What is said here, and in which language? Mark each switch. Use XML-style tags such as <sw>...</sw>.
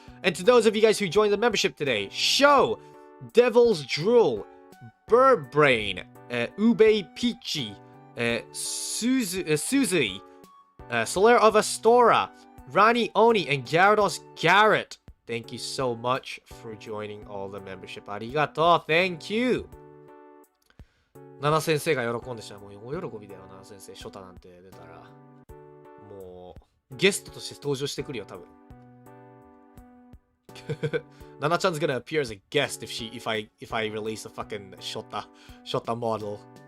<en>And to those of you guys who joined the membership today, Show, Devil's Drool, Bird Brain, Ube Peachy, Suzui, Solaire of Astora, Rani Oni, and Gyarados Garrett. Thank you so much for joining all the membership. Arigato. Thank you.</en> <ja>ナナ先生が喜んでしたらもう大喜びだよ、ナナ先生。ショタなんて出たら。もう、ゲストとして登場してくるよ、多分。</ja> <en>Nana chan's gonna appear as a guest if I release a fucking Shota model.</en>